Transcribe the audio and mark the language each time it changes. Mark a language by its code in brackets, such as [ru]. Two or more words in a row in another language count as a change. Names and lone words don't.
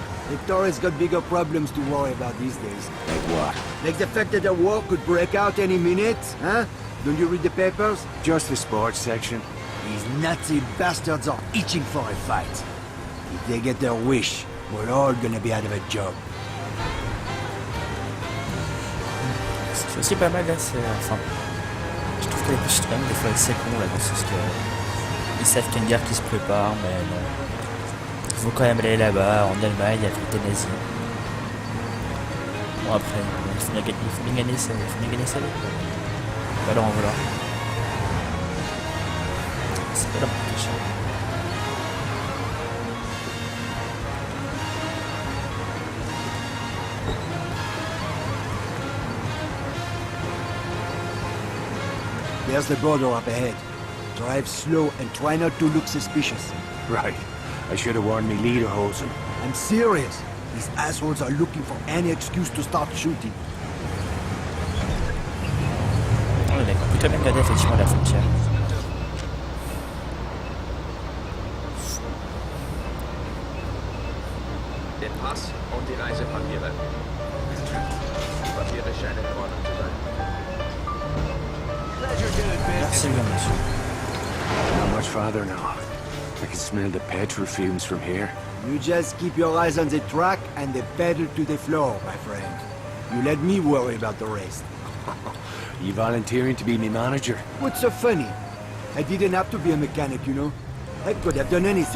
[en] Vittori's got bigger problems to worry about these days. Like what? Like the fact that a war could break out any minute, huh? Don't you read the papers? Just the sports section. These Nazi bastards are itching for a fight. If they get their wish, we're all gonna be out of a job. [fr] C'est aussi pas mal là, enfin... Je trouve que les plus sont quand même des fois assez cons là, dans ce sens que... Ils savent qu'il y a une guerre qui se prépare, mais non. Il faut quand même aller là-bas, en Allemagne, avec les nazis. Bon après, il faut bien gagner sa vie. Pas leur en vouloir. C'est pas leur protection. [en] There's the border up ahead. Drive slow and try not to look suspicious. Right. I should have worn me lederhosen. I'm serious. These assholes are looking for any excuse to start shooting. [fr] On est plutôt bien gardé effectivement à la frontière. [de] Den Pass und die Reisepapiere. Die Papiere scheinen in Ordnung zu sein. [fr] Merci bien, monsieur. [en] Not much farther now. I can smell the petrol fumes from here. You just keep your eyes on the track and the pedal to the floor, my friend. You let me worry about the rest. You volunteering to be my manager? What's so funny? I didn't have to be a mechanic, you know? I could have done anything.